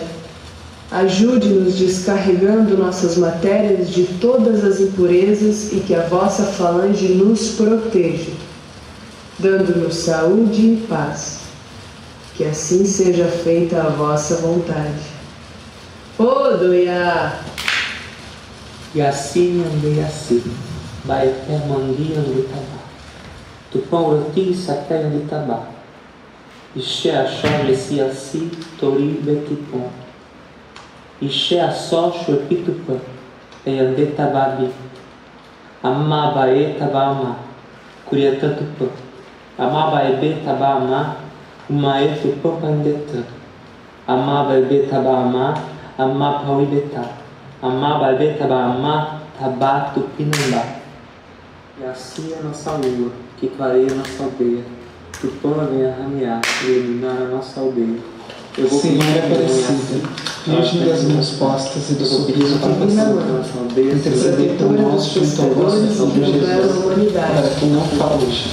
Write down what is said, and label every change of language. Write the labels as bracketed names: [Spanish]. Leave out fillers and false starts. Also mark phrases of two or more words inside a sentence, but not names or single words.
[Portuguese] Ajude-nos descarregando nossas matérias de todas as impurezas e que a vossa falange nos proteja, dando-nos saúde e paz. Que assim seja feita a vossa vontade. Odoiá! [Tupí] Yassi andei assim, vai permangui andei tabá. Tupão roti sapé andei tabá. Ixé achó messi assi, tori betipom. Ixé assó chuepitupã, e andei tababi. Amá baê tabama, curiatã tupã. Amá baebe tabama, umaê tupã pandetã. Amá baebe tabama, amá pauibetá. Amá baebe tabama, tabá tupinambá. [Portuguese] E assim a nossa lua, que clareia nossa aldeia. Tupã venha ramear e iluminar a nossa aldeia. Senhora Aparecida, Virgem das mãos postas e do sorriso compassivo, intercedei por nós junto ao vosso Filho Jesus, para que não falte